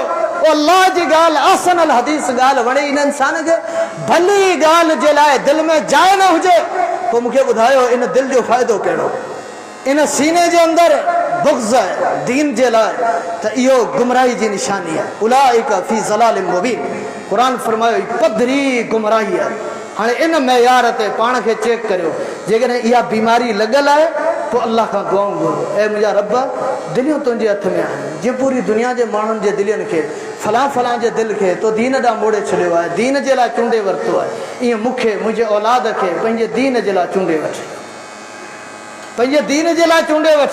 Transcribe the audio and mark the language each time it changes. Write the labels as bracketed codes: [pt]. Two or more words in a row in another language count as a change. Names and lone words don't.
[sd] अल्लाह जी ॻाल्हि [ar] أحسن الحديث [sd] ॻाल्हि वणे इन इंसान खे, भली ॻाल्हि जे लाइ दिलि में जाइ न हुजे, पोइ मूंखे ॿुधायो इन दिलि जो फ़ाइदो कहिड़ो। इन सीने जे अंदरि बुग़्ज़ आहे दीन जे लाइ, त इहो गुमराही जी निशानी आहे। [ar] أولئك في ضلال مبين, [sd] क़ुर फरमायो पधरी गुमराही आहे। हाणे इन मयार ते पाण खे चेक करियो, जेकॾहिं इहा बीमारी लॻल आहे पोइ अल्लाह खां दुआऊं घुरो, ऐं मुंहिंजा रब दिलियूं तुंहिंजे हथ में आहिनि, जीअं पूरी दुनिया जे माण्हुनि जे दिलियुनि खे फलां फलां जे दिलि खे तो दीन ॾांहुं मोड़े छॾियो आहे, दीन जे लाइ चूंडे वरितो आहे, ईअं मूंखे मुंहिंजे औलाद खे पंहिंजे दीन जे लाइ चूंडे वठ, पंहिंजे दीन जे लाइ चूंडे वठ।